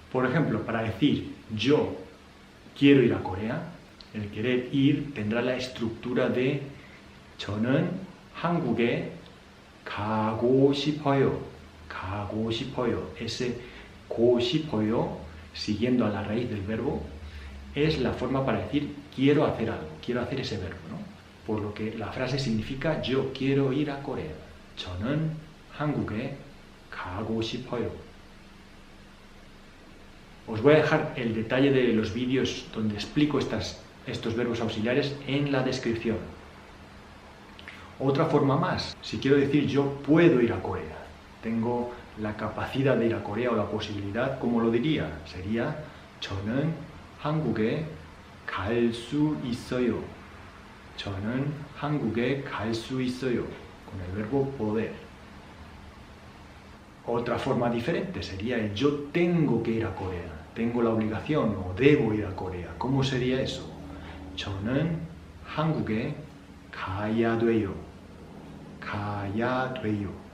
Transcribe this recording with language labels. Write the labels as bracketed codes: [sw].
[es] Por ejemplo, para decir yo quiero ir a Corea, el querer ir tendrá la estructura de [ko] 저는 한국에 가고 싶어요. 가고 싶어요. [es] Ese 고 싶어요, siguiendo a la raíz del verbo, es la forma para decir quiero hacer algo, quiero hacer ese verbo, ¿no? Por lo que la frase significa yo quiero ir a Corea. [ko] 저는 한국에 가고 싶어요. [es] Os voy a dejar el detalle de los vídeos donde explico estas estos verbos auxiliares en la descripción. Otra forma más, si quiero decir yo puedo ir a Corea, tengo la capacidad de ir a Corea o la posibilidad, ¿cómo lo diría? [ko] Sería 저는 한국에 갈 수 있어요. 저는 한국에 갈 수 있어요. [es] Con el verbo poder. Otra forma diferente sería el yo tengo que ir a Corea, tengo la obligación o debo ir a Corea. ¿Cómo sería eso? [ko] 저는 한국에 가야 돼요. 가야 돼요.